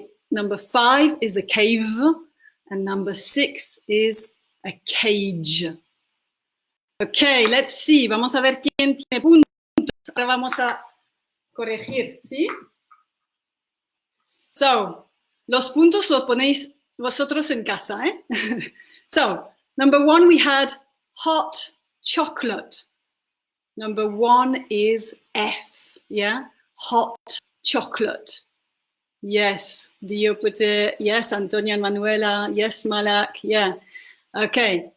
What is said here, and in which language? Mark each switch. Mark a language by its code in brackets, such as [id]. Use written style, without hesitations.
[en] Number 5 is a cave and number 6 is a cage. Okay, let's see. [es] Vamos a ver quién tiene puntos. Ahora vamos a corregir, ¿sí? So, los puntos los ponéis vosotros en casa, ¿eh? [en] So, number 1 we had hot chocolate. Number 1 is F, yeah? Hot chocolate. Yes, Dio put it. Yes, Antonia and Manuela. Yes, Malak. Yeah. Okay.